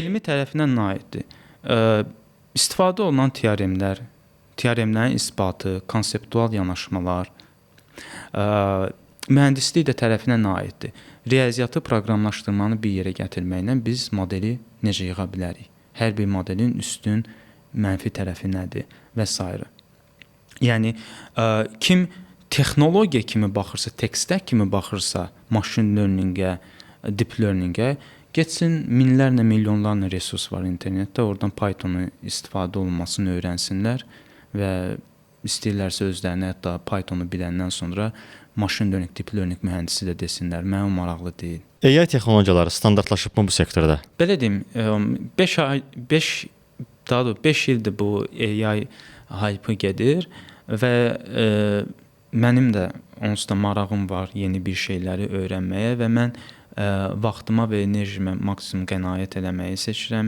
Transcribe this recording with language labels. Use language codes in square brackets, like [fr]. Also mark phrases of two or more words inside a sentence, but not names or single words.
[az] Elmi tərəfinə nə aiddir? İstifadə olunan teoremlər, teoremlərin isbatı, konseptual yanaşmalar, mühəndislik də tərəfinə nə aiddir? Riyaziyyatı proqramlaşdırmanı bir yerə gətirməklə biz modeli necə yığa bilərik? Hər bir modelin üstün, mənfi tərəfi nədir və s. Yəni, kim texnologiya kimi baxırsa, [en] tech stack [az] kimi baxırsa, [en] machine learning-ə, deep learning-ə, [az] getsin minlərlə, milyonlarla resurs var internetdə, oradan Python-u istifadə olunmasını öyrənsinlər və istəyirlərsə özlərinə hətta Python-u biləndən sonra [en] machine learning, deep learning [az] mühəndisi də desinlər, mənə maraqlı deyil. AI texnologiyaları standartlaşıb mı bu sektorda? Belə deyim, daha doğrusu 5 ildir bu [en] AI hype [az] gedir və mənim də onsuz da marağım var yeni bir şeyləri öyrənməyə və mən vaxtıma və enerjimə maksimum qənaət eləməyi seçirəm.